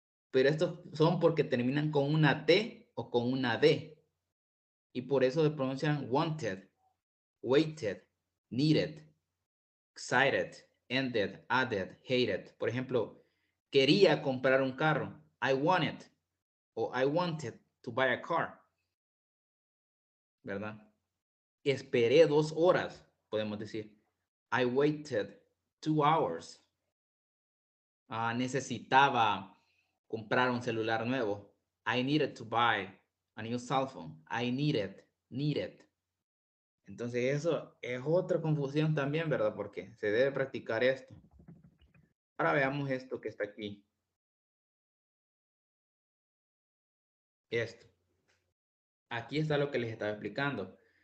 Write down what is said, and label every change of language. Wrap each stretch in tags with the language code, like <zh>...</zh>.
<es>Pero estos son porque terminan con una T o con una D. Y por eso se pronuncian</es> <en>wanted, waited, needed, excited, ended, added, hated.</en> <es>Por ejemplo, quería comprar un carro.</es> <en>I wanted o I wanted to buy a car.</en> <es>¿Verdad? Esperé 2 horas, podemos decir.</es> <en>I waited 2 hours.</en> <es>Necesitaba comprar un celular nuevo.</es> <en>I needed to buy a new cell phone. I needed.</en> <es>Entonces eso es otra confusión también, ¿verdad? Porque se debe practicar esto. Ahora veamos esto que está aquí. Esto. Aquí está lo que les estaba explicando.</es>